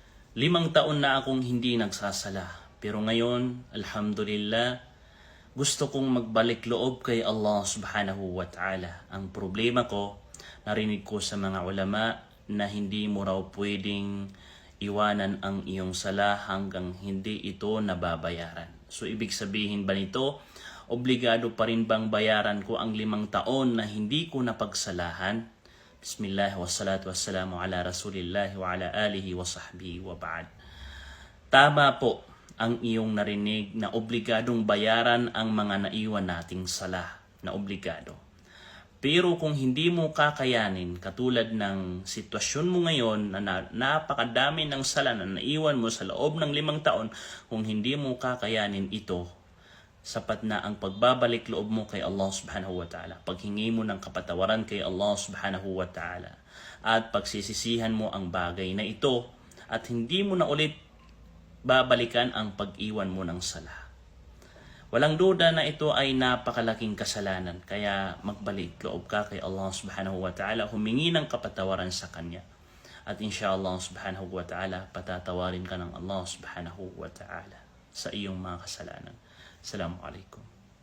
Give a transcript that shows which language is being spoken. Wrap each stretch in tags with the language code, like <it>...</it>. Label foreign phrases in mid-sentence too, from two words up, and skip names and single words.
<tl>5 taon na akong hindi nagsasala. Pero ngayon, alhamdulillah, gusto kong magbalik loob kay Allah</tl> <ar>سبحانه وتعالى.</ar> <tl>Ang problema ko, narinig ko sa mga ulama na hindi mo raw pwedeng iwanan ang iyong sala hanggang hindi ito nababayaran. So ibig sabihin ba nito, obligado pa rin bang bayaran ko ang 5 taon na hindi ko napagsalahan?</tl> <ar>بسم الله والصلاة والسلام على رسول الله وعلى آله وصحبه وبعد.</ar> <tl>Tama po ang iyong narinig na obligadong bayaran ang mga naiwan nating sala, na obligado. Pero kung hindi mo kakayanin, katulad ng sitwasyon mo ngayon na napakadami ng sala na naiwan mo sa loob ng 5 taon, kung hindi mo kakayanin ito, sapat na ang pagbabalik loob mo kay Allah</tl> <ar>سبحانه وتعالى.</ar> <tl>Paghingi mo ng kapatawaran kay Allah</tl> <ar>سبحانه وتعالى.</ar> <tl>At pagsisisihan mo ang bagay na ito at hindi mo na ulit babalikan ang pag-iwan mo ng sala. Walang duda na ito ay napakalaking kasalanan. Kaya magbalik loob ka kay Allah</tl> <ar>سبحانه وتعالى.</ar> <tl>Humingi ng kapatawaran sa Kanya. At</tl> <ar>إن شاء الله سبحانه وتعالى,</ar> <tl>patatawarin ka ng</tl> <ar>الله سبحانه وتعالى</ar> <tl>sa iyong mga kasalanan. Assalamualaikum.</tl>